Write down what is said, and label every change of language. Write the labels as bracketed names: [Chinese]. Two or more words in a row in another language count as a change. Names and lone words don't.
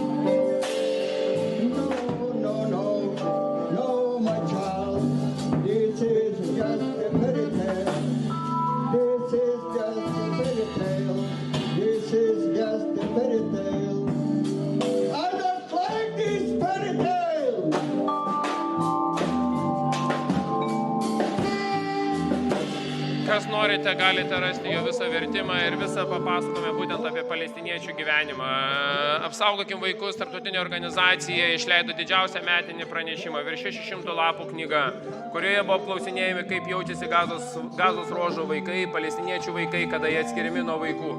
[English] No, no, no, my child. This is just a fairy tale. This is just a fairy tale. This is just a fairy tale. I don't like these fairy tales. [Lithuanian] Kas norite, galite rasti jo visą vertimą ir visą papasakome būtent apie palestiniečių gyvenimą. Apsaugokim vaikus, tarptautinė organizacija išleido didžiausią metinį pranešimą, virš 600 lapų knyga, kurioje buvo apklausinėjami, kaip jaučiasi gazos ruožo vaikai, palestiniečių vaikai, kada jie atskiriami nuo vaikų.